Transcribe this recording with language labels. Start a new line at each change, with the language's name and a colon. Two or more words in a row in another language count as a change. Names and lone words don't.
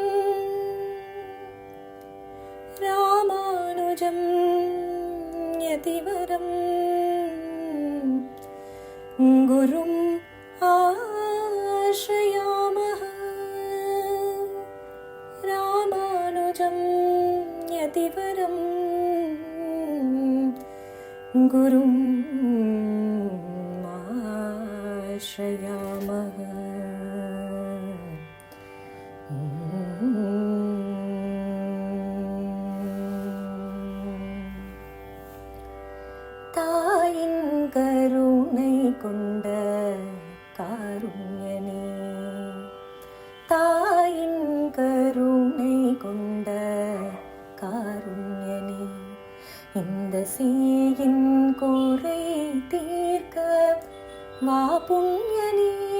Sanskrit: रामानुजं यतिवरं गुरुम् आश्रयामः। रामानुजं यतिवरं गुरुम् आश्रयामः।
Tamil: தாயின் கருணை கொண்ட காருண்யனே, தாயின் கருணை கொண்ட காருண்யனே, இந்த சீயின் குறை தீர்க்க வா புண்ணியனே.